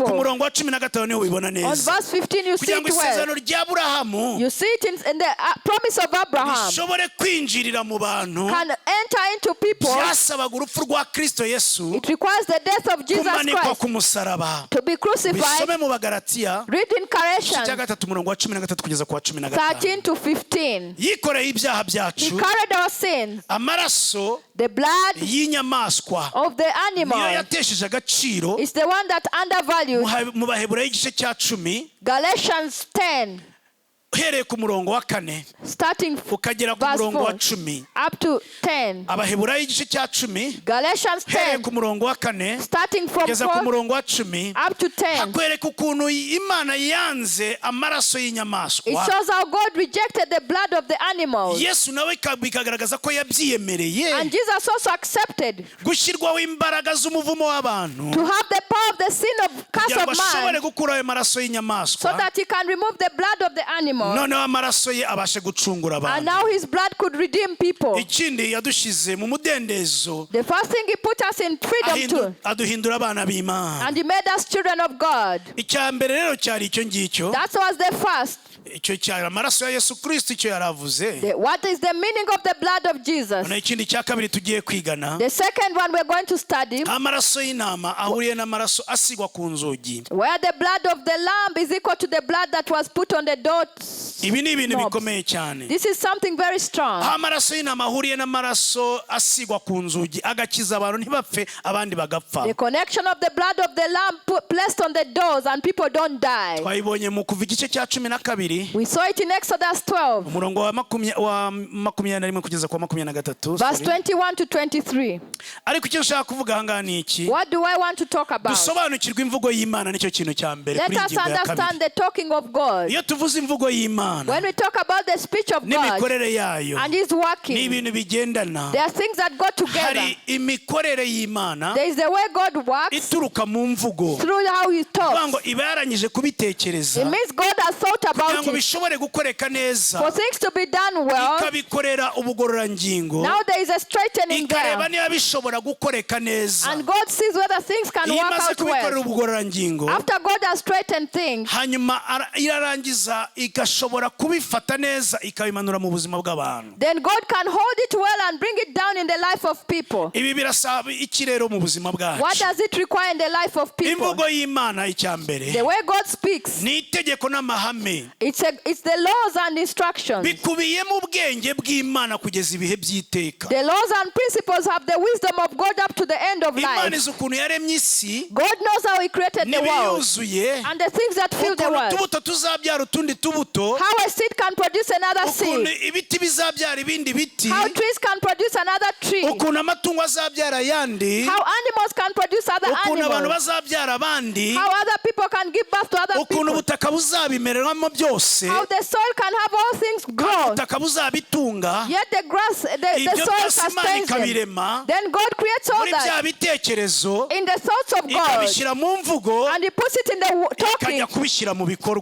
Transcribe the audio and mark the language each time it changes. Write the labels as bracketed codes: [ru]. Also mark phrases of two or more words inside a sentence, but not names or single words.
[en] On verse 15 you see it well. You see it in the promise of Abraham. Can enter into people. It requires the death of Jesus Christ to be crucified. Read in Galatians [rw] umurongo wa 13 kugeza ku wa 15. [en] 13 to 15. [rw] Yikoreye ibyaha byacu. [en] He carried our sins. [rw] Amaraso [en] the blood [rw] y'inyamaswa [en] of the animal [rw] niyo yatesheje agaciro. [en] is the one that undervalued. [rw] Mu Baheburayo igice cya 10 [en] Galatians 10 [rw] uhereye ku murongo wa 4 [en] starting [rw] ukagera ku murongo wa 10 [en] up to 10. [rw] Abaheburayo igice cya 10 [en] Galatians 10 [rw] uhereye ku murongo wa 4 [en] starting from [rw] kugeza ku murongo wa 10 [en] up to 10. [rw] hakwereka ukuntu Imana yanze amaraso y'inyamaswa. [en] It shows how God rejected the blood of the animals. [rw] Yesu nawe bikagaragaza ko yabyiyemereye. [en] And Jesus also accepted [rw] gushyirwaho imbaraga z'umuvumo w'abantu [en] to have the power of the sin of curse of man, [rw] gukura ayo maraso y'inyamaswa, [en] so that he can remove the blood of the animal. [rw] Noneho amaraso ye abashe gucungura abantu. [en] And now his blood could redeem people. [rw] Ikindi yadushize mu mudendezo. [en] The first thing he put us in freedom too. [rw] Aduhindura abana b'Imana. [en] And he made us children of God. [rw] Icyambere rero cyari icyo ngicyo. [en] That was the first. [rw] Icyo cyari amaraso ya Yesu Kristo icyo yaravuze. [en] What is the meaning of the blood of Jesus? [rw] Ikindi cya kabiri tugiye kwigana. [en] The second one we're going to study. [rw] Amaraso y'intama ahuriye n'amaraso asigwa ku nzugi. [en] Where the blood of the lamb is equal to the blood that was put on the doors. [rw] Ibi ni ibintu bikomeye cyane. [en] This is something very strong. [rw] Amaraso y'intama ahuriye n'amaraso asigwa ku nzugi agakiza abantu ntibapfe abandi bagapfa. [en] The connection of the blood of the lamb placed on the doors and people don't die. [rw] Twayibonye mu kuva igice cya 12. [en] We saw it in Exodus 12. [rw] Umurongo wa 21 kugeza kwa 23. [en] Verse 21 to 23. [rw] Ariko icyo nshaka kuvuga hanga ni iki? [en] What do I want to talk about? [rw] Dusobanukirwa imvugo y'Imana nicyo kintu cya mbere kuri [en] Let us understand the talking of God. [rw] Iyo tuvuze imvugo y'Imana, [en] when we talk about the speech of God [rw] n'imikorere yayo, [en] and his working, [rw] ni ibintu bigendana. [en] there are things that go together. [rw] Hari imikorere y'Imana, [en] there is the way God works [rw] ituruka mu mvugo, [en] through how he talks. [rw] Ngo iba yarangije kubitekereza, [en] It means God has thought about it [rw] bishobore gukoreka neza, [en] for things to be done well. [rw] Ikabikorera ubugororangingo, [en] now there is a straightening there, [rw] ikareba niba bishobora gukoreka neza, [en] and God sees whether things can work out well. After God has straightened things, [rw] hanyuma irarangiza igashobora kubifata neza ikabimanura mu buzima bw'abantu. [en] then God can hold it well and bring it down in the life of people. [rw] Ibi birasaba iki rero mu buzima bwacu? [en] What does it require in the life of people? [rw] Imvugo y'Imana icyambere, [en] the way God speaks, [rw] ni itegeko n'amahame. [en] It's the laws and instructions. [rw] Bikubiyemo ubwenge bw'Imana kugeza ibihe by'iteka. [en] The laws and principles have the wisdom of God up to the end of life. [rw] Imana izi ukuntu yaremye isi, [en] God knows how he created the world and the things that fill the world. [rw] Utubuto tuzabyara utundi tubuto, [en] how a seed can produce another seed. [rw] Ukuntu ibiti bizabyara ibindi biti, [en] how trees can produce another tree. [rw] Ukuntu amatungo azabyara yandi, [en] how animals can produce other animals. [rw] Ukuntu abantu bazabyara abandi, [en] how other people can give birth to other people. [rw] Ukuntu ubutaka buzabimereramo byose, [en] how the soil can have all things grow. [rw] Ubutaka buzabitunga, [en] yet the grass, the soil sustains them. Then God creates all that in the thoughts of God, and he puts it in the talking.